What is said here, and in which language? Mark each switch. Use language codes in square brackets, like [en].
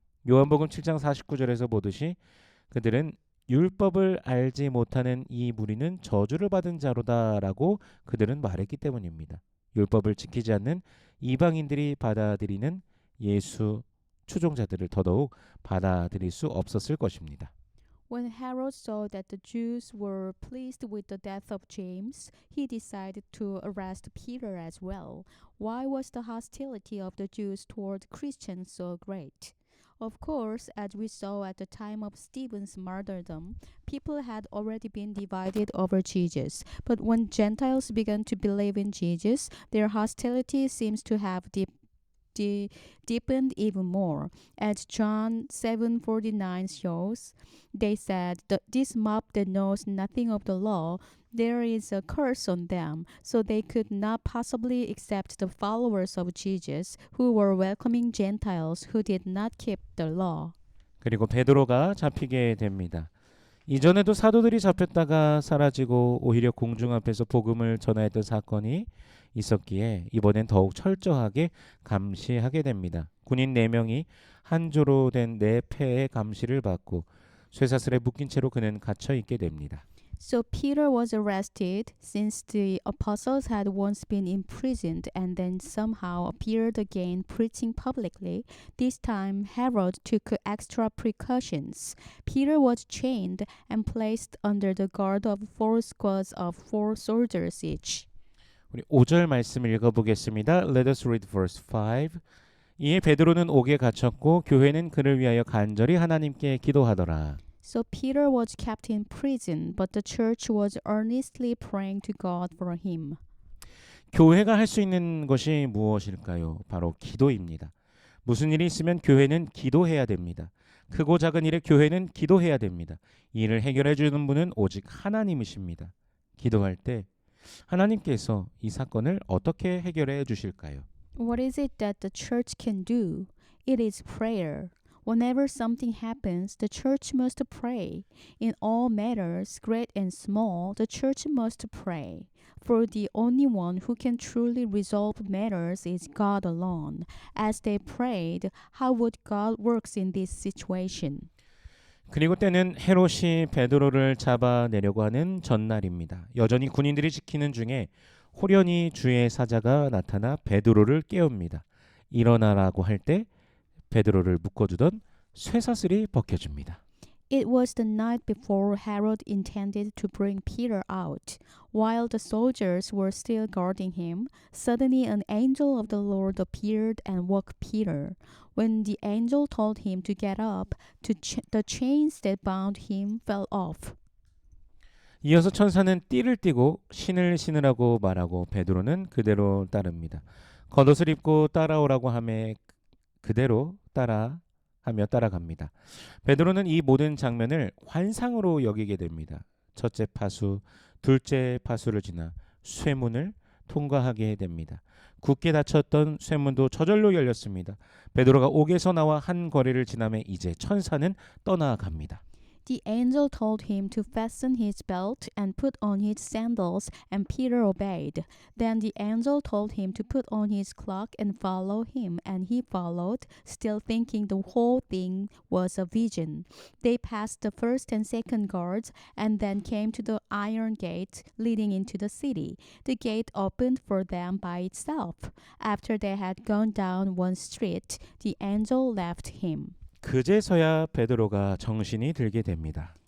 [ko] 요한복음 7장 49절에서 보듯이 그들은 율법을 알지 못하는 이 무리는 저주를 받은 자로다라고 그들은 말했기 때문입니다. 율법을 지키지 않는 이방인들이 받아들이는 예수 추종자들을 더더욱 받아들일 수 없었을 것입니다. [en] When Herod saw that the Jews were pleased with the death of James, he decided to arrest Peter as well. Why was the hostility of the Jews toward Christians so great? Of course, as we saw at the time of Stephen's martyrdom, people had already been divided over Jesus. But when Gentiles began to believe in Jesus, their hostility seems to have deepened even more. As John 7:49 shows, they said that this mob that knows nothing of the law There is a curse on them, so they could not possibly accept the followers of Jesus who were welcoming Gentiles who did not keep the law. [ko] 그리고 베드로가 잡히게 됩니다. 이전에도 사도들이 잡혔다가 사라지고 오히려 공중 앞에서 복음을 전하였던 사건이 있었기에 이번엔 더욱 철저하게 감시하게 됩니다. 군인 4명이 한 조로 된 4패의 감시를 받고 쇠사슬에 묶인 채로 그는 갇혀 있게 됩니다. [en] So Peter was arrested since the apostles had once been imprisoned and then somehow appeared again preaching publicly. This time Herod took extra precautions. Peter was chained and placed under the guard of 4 squads of 4 soldiers each. [ko] 우리 5절 말씀을 읽어보겠습니다. [en] Let us read verse 5. [ko] 이에 베드로는 옥에 갇혔고 교회는 그를 위하여 간절히 하나님께 기도하더라. [en] So Peter was kept in prison, but the church was earnestly praying to God for him. [ko] 교회가 할 수 있는 것이 무엇일까요? 바로 기도입니다. 무슨 일이 있으면 교회는 기도해야 됩니다. 크고 작은 일에 교회는 기도해야 됩니다. 이 일을 해결해 주는 분은 오직 하나님이십니다. 기도할 때 하나님께서 이 사건을 어떻게 해결해 주실까요? [en] What is it that the church can do? It is prayer. Whenever something happens, the church must pray. In all matters, great and small, the church must pray. For the only one who can truly resolve matters is God alone. As they prayed, how would God works in this situation? [ko] 그리고 때는 헤롯이 베드로를 잡아내려고 하는 전날입니다. 여전히 군인들이 지키는 중에 호련히 주의 사자가 나타나 베드로를 깨웁니다. 일어나라고 할 때 베드로를 묶어주던 쇠사슬이 벗겨집니다. [en] It was the night before Herod intended to bring Peter out. While the soldiers were still guarding him, suddenly an angel of the Lord appeared and woke Peter. When the angel told him to get up, the chains that bound him fell off. [ko] 이어서 천사는 띠를 띠고 신을 신으라고 말하고 베드로는 그대로 따릅니다. 겉옷을 입고 따라오라고 하매 그대로 따라하며 따라갑니다. 베드로는 이 모든 장면을 환상으로 여기게 됩니다. 첫째 파수, 둘째 파수를 지나 쇠문을 통과하게 됩니다. 굳게 닫혔던 쇠문도 저절로 열렸습니다. 베드로가 옥에서 나와 한 거리를 지나며 이제 천사는 떠나갑니다. [en] The angel told him to fasten his belt and put on his sandals, and Peter obeyed. Then the angel told him to put on his cloak and follow him, and he followed, still thinking the whole thing was a vision. They passed the first and second guards, and then came to the iron gate leading into the city. The gate opened for them by itself. After they had gone down one street, the angel left him. [ko] 그제서야 베드로가 정신이 들게 됩니다.